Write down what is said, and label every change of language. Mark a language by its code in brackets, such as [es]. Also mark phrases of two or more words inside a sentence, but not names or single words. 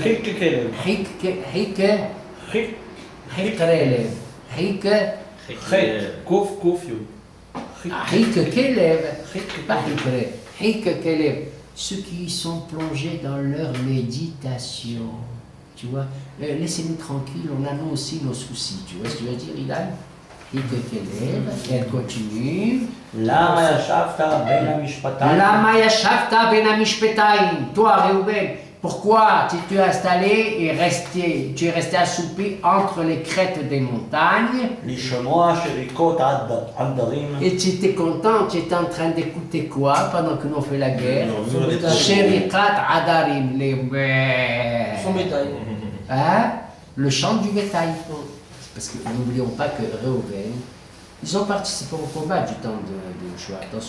[fr] Ceux qui sont plongés dans leur méditation. Tu vois, laissez-nous tranquilles, on a nous aussi nos soucis. Tu vois ce que tu veux dire, Ilan? Elle continue. [he] למה ישבת בין המשפטיים? למה ישבת בין המשפטיים? [fr] Toi, Réhouven, pourquoi tu es installé et tu es resté assoupli entre les crêtes des montagnes? [he] לשמוע שריקות עדרים. [fr] Et tu étais content, tu étais en train d'écouter quoi pendant que nous on fait la guerre? [he] שריקות עדרים, [fr] Son bétail. Hein? Le chant du bétail. parce que n'oublions pas que Réhouven, ils ont participé au combat du temps de Joshua, attention.